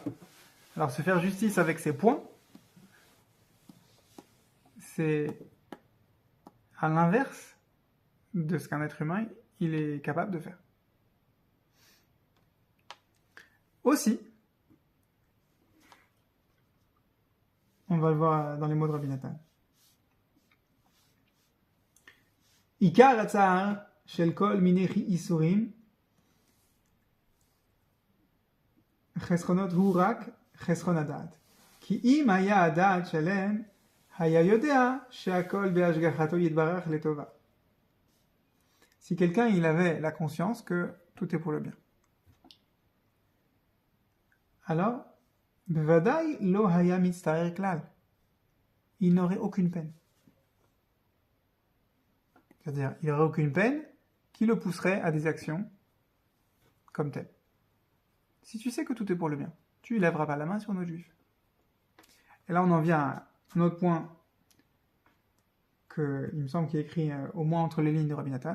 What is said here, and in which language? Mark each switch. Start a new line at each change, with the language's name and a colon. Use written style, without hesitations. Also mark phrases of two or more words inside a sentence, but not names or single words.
French: Alors se faire justice avec ses points, c'est à l'inverse de ce qu'un être humain il est capable de faire. Aussi, on va le voir dans les mots de Rabbi Nathan.
Hebrew: עיקר אצר של כל מיני איסורים חסרונות הוא רק חסרון הדעת. כי אם היה הדעת שלם היה יודע שהכל בהשגחתו יתברך לטובה.
French: Si quelqu'un il avait la conscience que tout est pour le bien. Alors,
Hebrew: בוודאי לא היה מצטער כלל.
French: Il n'aurait aucune peine. C'est-à-dire, il n'aurait aucune peine qui le pousserait à des actions comme telles. Si tu sais que tout est pour le bien, tu ne lèveras pas la main sur nos juifs. Et là, on en vient à un autre point que, il me semble qu'il est écrit au moins entre les lignes de Rabbi Nathan.